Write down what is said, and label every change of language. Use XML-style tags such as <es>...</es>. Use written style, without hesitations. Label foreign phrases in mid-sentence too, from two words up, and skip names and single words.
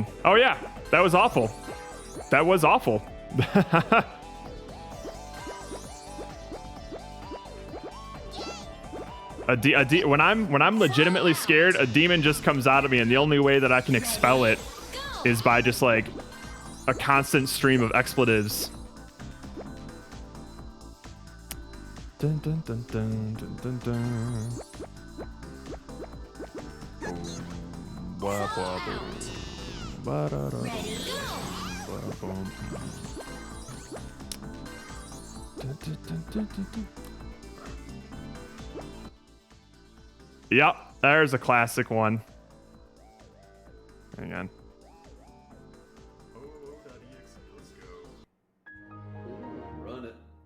<en>Oh yeah, that was awful. That was awful. When I'm legitimately scared, a demon just comes out of me, and the only way that I can expel it is by just like a constant stream of expletives. Dun, dun, dun, dun, dun, dun, dun. Wah, wah, wah. Ba-da-da. Ready, go. Yep, there's a classic one. Hang on. Run it.</en>